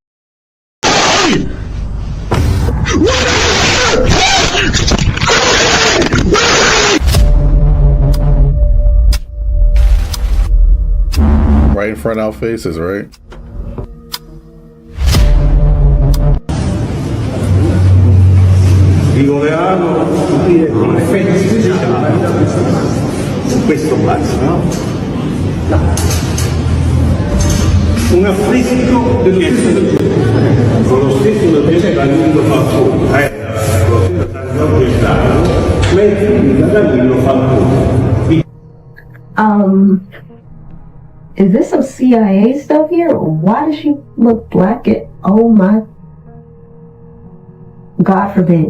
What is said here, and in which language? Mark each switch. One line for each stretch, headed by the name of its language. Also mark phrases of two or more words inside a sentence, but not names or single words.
English: Right in front of our faces, right?
Spanish: Digo de algo,
Italian: questo pazzo, no? Un affresco che con lo stesso Camillo Falcone,
English: is this some CIA stuff here? Why does she look black? Oh my, God forbid.